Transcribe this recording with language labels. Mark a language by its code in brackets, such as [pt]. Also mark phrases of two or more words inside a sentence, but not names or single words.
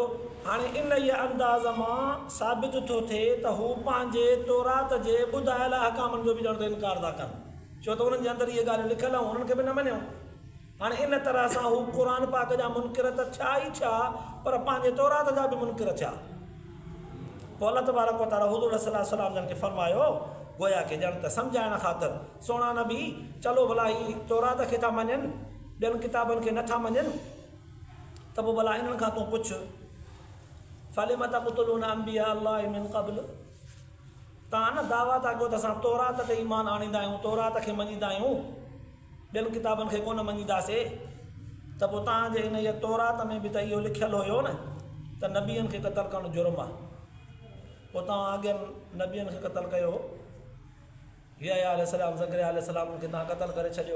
[sd] हाणे इन ई अंदाज़ मां साबित थो थिए त हू पंहिंजे तौरात जे ॿुधायल अहकामनि जो बि ॼण त इनकार था कनि, छो त उन्हनि जे अंदरि इहे ॻाल्हियूं लिखियलु आहिनि, उन्हनि खे बि न मञियो। हाणे इन तरह सां हू क़ुरान पाक जा मुनकिर त थिया ई थिया, पर पंहिंजे तौरात जा बि मुनकिर थिया। पोइ [ar] الله تبارك وتعالى [sd] हुज़ूर [ar] صلى الله عليه وسلم [sd] जन खे फरमायो, गोया खे ॼण त सम्झाइण ख़ातिर, सोना नबी चलो भला ही तौरात खे था मञनि, ॿियनि किताबनि खे नथा मञनि, त पोइ भला इन्हनि खां तूं पुछ, [ar] فلم تقتلون أنبياء الله من قبل, [sd] तव्हां न दावा था कयो त असां तौरात ते ईमान आणींदा आहियूं, तौरात खे मञींदा आहियूं, ॿियनि किताबनि खे कोन मञींदासीं, त पोइ तव्हांजे हिन इहा तौरात में बि त इहो लिखियलु हुयो न त नबियनि खे क़तलु करणु जुर्म आहे, पोइ तव्हां अॻियनि नबियनि खे क़तलु कयो, यहया अलैहिस्सलाम, ज़करिया अलैहिस्सलाम खे तव्हां क़तलु करे छॾियो।